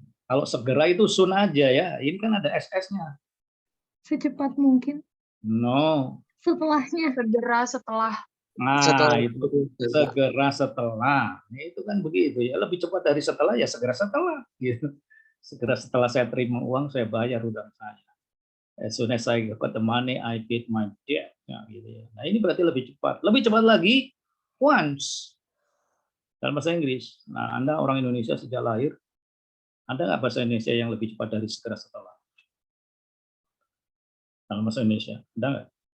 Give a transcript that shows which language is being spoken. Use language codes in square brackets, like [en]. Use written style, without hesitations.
[id] Kalau segera itu soon aja ya. Ini kan ada SS-nya. Secepat mungkin. No. Setelahnya. Segera setelah. Nah, Setelah itu segera setelah. Nah, itu kan begitu ya. Lebih cepat dari setelah ya segera setelah. Gitu. Segera setelah saya terima uang, saya bayar hutang saya. [en] As soon as I got the money, I paid my debt. [id] Nah, gitu ya. Nah, ini berarti lebih cepat. Lebih cepat lagi, once. Dalam bahasa Inggris. Nah, Anda orang Indonesia sejak lahir, ada nggak bahasa Indonesia yang lebih cepat dari segera setelah? dalam bahasa Indonesia? Ada nggak?